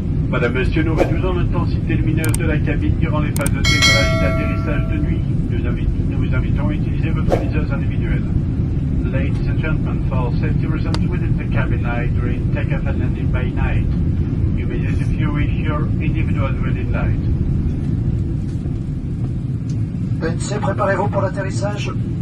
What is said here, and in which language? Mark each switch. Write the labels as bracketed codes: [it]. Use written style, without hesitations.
[fr] Madame, Monsieur, nous réduisons l'intensité lumineuse de la cabine durant les phases de décollage et d'atterrissage de nuit. Nous vous invitons à utiliser votre liseuse individuelle. [en] Ladies and gentlemen, for safety reasons within the cabin light during takeoff and landing by night, you may use if you wish your individual reading light. [fr] PNC, préparez-vous pour l'atterrissage.